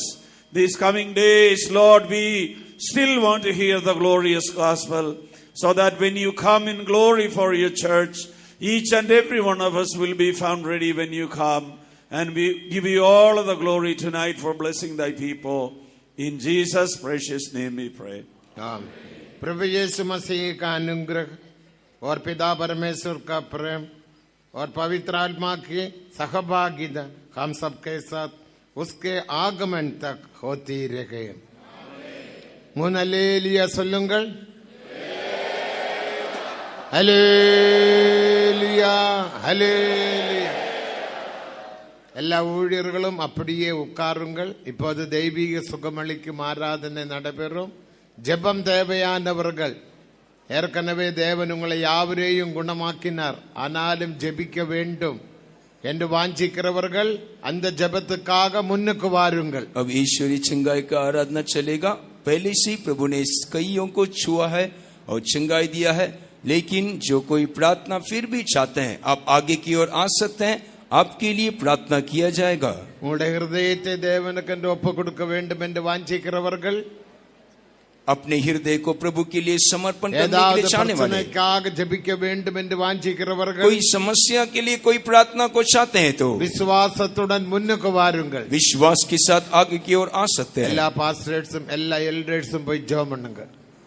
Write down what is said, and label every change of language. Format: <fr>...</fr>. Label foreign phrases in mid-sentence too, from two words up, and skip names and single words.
<en>These coming days, Lord, we still want to hear the glorious gospel, so that when you come in glory for your church, each and every one of us will be found ready when you come. And we give you all of the glory tonight for blessing thy people. In Jesus' precious name we pray.</en> <hi>आमीन। प्रभु यीशु मसीह का अनुग्रह और पिता परमेश्वर का प्रेम और पवित्र आत्मा की सहभागिता हम सबके साथ उसके आगमन तक होती रहे।</hi> <ta>मुनलेलिया சொல்லுங்கள் ஹல்லேலூயா ஹல்லேலூயா। எல்லா ஊழியர்களும் அப்படியே உட்காருங்கள். இப்போது தெய்வீக சுகமளிக்கும் ஆராதனை நடைபெறும். ஜெபம் தேவையானவர்கள், ஏற்கனவே தேவன் உங்களை யாவரையும் குணமாக்கினார், ஆனாலும் ஜெபிக்க வேண்டும் என்று வாஞ்சிக்கிறவர்கள் அந்த ஜெபத்துக்காக முன்னுக்கு வாருங்கள்.</ta> <hi>अब ईश्वरी चंगाई का आराधना चलेगा। पहले से प्रभु ने कईयों को छुआ है और चंगाई दिया है, लेकिन जो कोई प्रार्थना फिर भी चाहते हैं, आप आगे की ओर आ सकते हैं। आपके लिए प्रार्थना किया जाएगा।</hi> <ta>உங்களுடைய ஹிருதயத்தை தேவனுக்கென்று ஒப்பு கொடுக்க வேண்டும் என்று வாஞ்சிக்கிறவர்கள்,</ta> <hi>अपने हृदय को प्रभु के लिए समर्पण करने के लिए चाहने वाले,</hi> <ta>ஜெபிக்க வேண்டும் என்று வாஞ்சிக்கிறவர்கள்,</ta> <hi>कोई समस्या के लिए कोई प्रार्थना को चाहते हैं तो</hi> <ta>விசுவாசத்துடன் முன்னுக்கு வாருங்கள்.</ta> <hi>विश्वास के साथ आगे की ओर आ सकते हैं।</hi> <ta>எல்லா பாஸ்டர்ஸும் எல்லா எல்டர்ஸும் போய் ஜெபம் பண்ணுங்க.</ta>